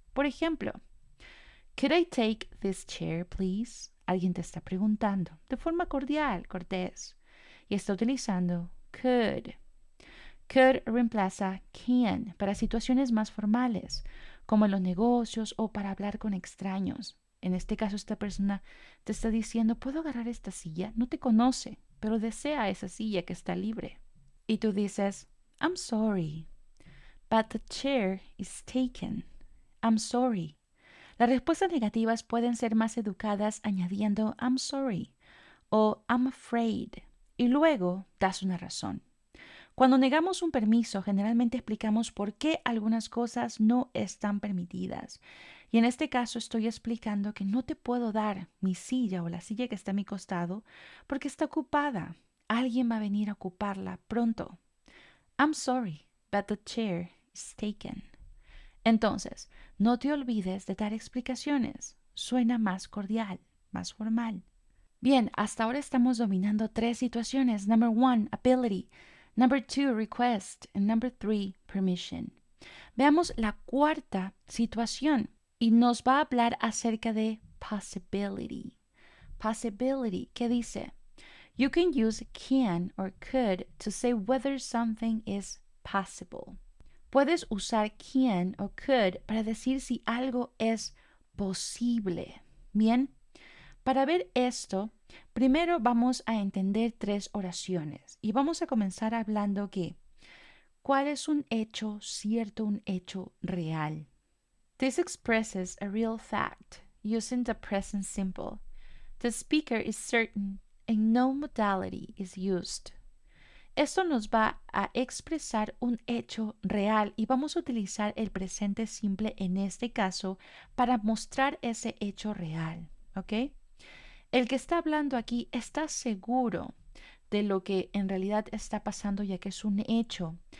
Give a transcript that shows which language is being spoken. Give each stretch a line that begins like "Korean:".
Spanish: Por ejemplo,
English: could I take this chair, please?
Spanish: Alguien te está preguntando de forma cordial, cortés, y está utilizando could. Could reemplaza can para situaciones más formales, como en los negocios o para hablar con extraños. En este caso, esta persona te está diciendo, ¿puedo agarrar esta silla? No te conoce, pero desea esa silla que está libre. Y tú dices,
English: I'm sorry, but the chair is taken. I'm sorry.
Spanish: Las respuestas negativas pueden ser más educadas añadiendo
English: I'm sorry
Spanish: o
English: I'm afraid
Spanish: y luego das una razón. Cuando negamos un permiso, generalmente explicamos por qué algunas cosas no están permitidas. Y en este caso estoy explicando que no te puedo dar mi silla o la silla que está a mi costado porque está ocupada. Alguien va a venir a ocuparla pronto.
English: I'm sorry, but the chair is taken.
Spanish: Entonces, no te olvides de dar explicaciones. Suena más cordial, más formal. Bien, hasta ahora estamos dominando 3 situaciones.
English: Number 1, ability. Number 2, request. And number 3, permission.
Spanish: Veamos la cuarta situación y nos va a hablar acerca de possibility. Possibility, ¿qué dice?
English: You can use can or could to say whether something is possible.
Spanish: Puedes usar can o could para decir si algo es posible. Bien, para ver esto, primero vamos a entender 3 oraciones y vamos a comenzar hablando que ¿cuál es un hecho cierto, un hecho real?
English: This expresses a real fact using the present simple. The speaker is certain and no modality is used.
Spanish: Esto nos va a expresar un hecho real y vamos a utilizar el presente simple en este caso para mostrar ese hecho real, ¿ok? El que está hablando aquí está seguro de lo que en realidad está pasando ya que es un hecho.